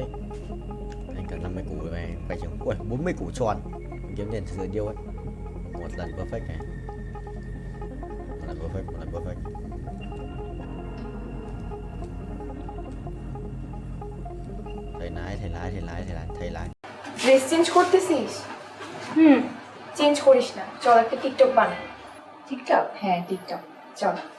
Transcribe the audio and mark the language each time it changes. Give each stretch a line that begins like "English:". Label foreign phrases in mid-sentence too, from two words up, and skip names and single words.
Vietnamese: Anh cần 50 củ này, phải chừng 40 củ tròn kiếm tiền thừa điêu ấy. Một lần perfect này. Một lần perfect. Thầy lái.
English: dress change
Bangla: করতেছিস? চেঞ্জ করিস না, চল একটা টিকটক বানাই। টিকটক? হ্যাঁ টিকটক, চল।